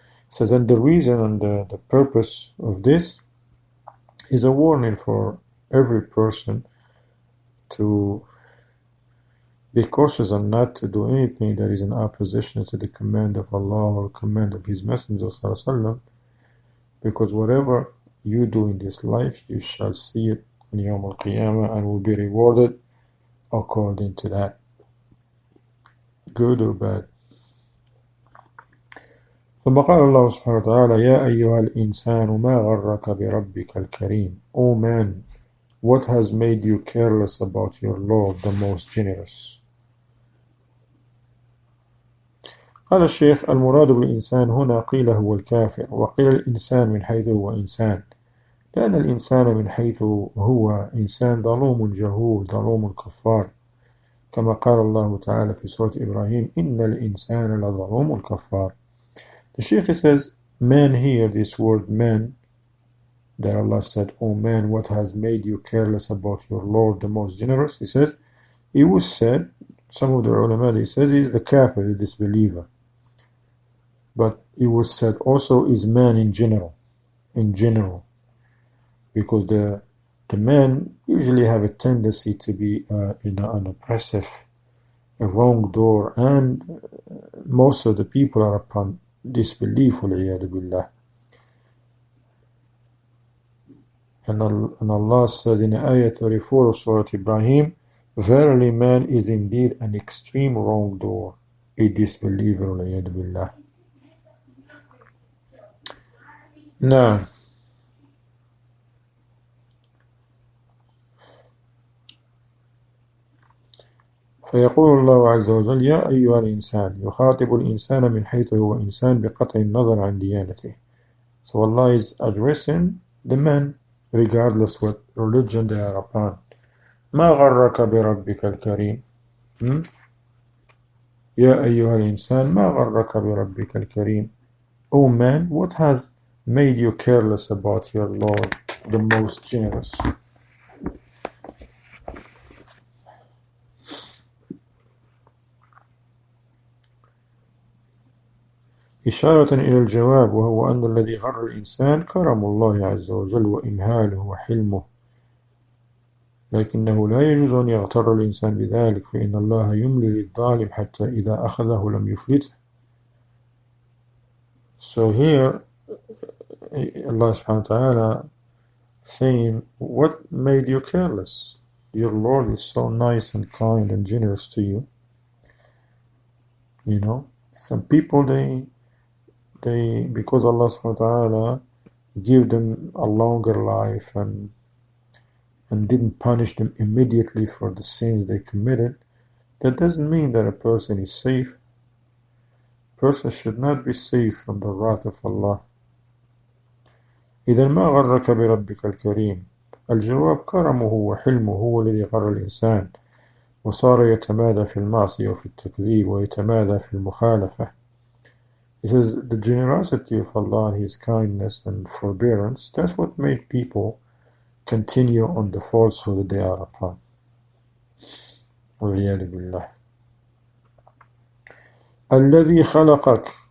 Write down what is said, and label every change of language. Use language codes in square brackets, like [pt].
[en] So then the reason and the purpose of this is a warning for every person to be cautious and not to do anything that is in opposition to the command of Allah or command of His Messenger ﷺ, because whatever you do in this life, you shall see it in Yawm al-Qiyamah and will be rewarded according to that, good or bad. [ar] ثم قال الله سبحانه وتعالى يا أيها الإنسان ما غرك بربك الكريم. [en] O man, what has made you careless about your Lord, the most generous? [ar] قال الشيخ المراد بالإنسان هنا قيل هو الكافر وقيل الإنسان من حيث هو إنسان لأن الإنسان من حيث هو إنسان ظلوم جهول ظلوم كفار كما قال الله تعالى في سورة إبراهيم إن الإنسان لظلوم كفار. [en] The Shaykh says, man here, this word man, that Allah said, oh man, what has made you careless about your Lord, the most generous? He says, it was said, some of the ulama, they said, he is the kafir, the disbeliever. But it was said also is man in general, because the men usually have a tendency to be in an oppressive, a wrongdoer, and most of the people are upon disbelief, billah. And Allah says in Ayah 34 of Surah Ibrahim, verily man is indeed an extreme wrongdoer, a disbeliever, [ar] والعياذ بالله. Now, فيقول الله عز وجل يا أيها الإنسان، يخاطب الإنسان من حيث هو إنسان بقطع النظر عن ديانته. [en] So Allah is addressing the man regardless what religion they are upon. [ar] ما غرك بربك الكريم. يا أيها الإنسان ما غرك بربك الكريم. [en] Oh man, what has made you careless about your Lord, the most generous? [ar] إشارة إلى الجواب، وهو أن الذي غر الإنسان كرم الله عز وجل وإمهاله وحلمه، لكنه لا يجوز أن يغتر الإنسان بذلك، فإن الله يملي للظالم حتى إذا أخذه لم يفلته. [en] So here Allah subhanahu wa ta'ala saying, what made you careless? Your Lord is so nice and kind and generous to you. You know, some people they because Allah subhanahu wa ta'ala give them a longer life and didn't punish them immediately for the sins they committed, that doesn't mean that a person is safe. A person should not be safe from the wrath of Allah. [ar] إذا ما غرك بربك الكريم. الجواب كرمه وحلمه هو الذي غر الإنسان وصار يتمادى في المعصية وفي التكذيب ويتمادى في المخالفة. [en] It says the generosity of Allah and His kindness and forbearance, that's what made people continue on the falsehood they are upon. [ar] والعياذ بالله. الذي خلقك.